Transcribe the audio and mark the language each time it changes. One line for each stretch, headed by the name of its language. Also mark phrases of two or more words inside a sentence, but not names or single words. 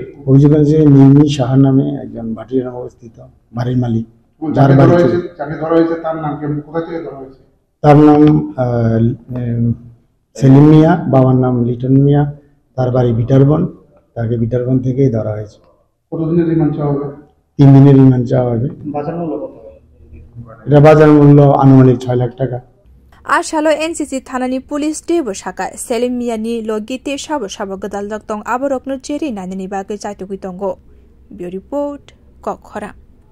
Bangla: অভিযোগ করেছে মিমি সাহা নামে একজন ভাটিয়ার অবস্থিত বাড়ির মালিক যার বাড়ি তার নাম সেলিম মিয়া বাবার নাম লিটন মিয়া তার বাড়ি বিটারবন তাকে বিটারবন থেকেই ধরা হয়েছে। কতদিনের রিমান্ড চাওয়া হবে? 3 দিনের রিমান্ড চাওয়া হবে। বাজার মূল্য কত? এটা বাজার মূল্য আনুমানিক 6 লাখ টাকা।
Kok Borok: आशालो एनसीसी थानानि पुलिस टेबो शाखा सेलिम मियानि लोगिते साबो गदाल दक्तং आबरकनो जेरि नानिनि बागै जायतुगि दंगो। ब्युरो रिपोर्ट कखरा।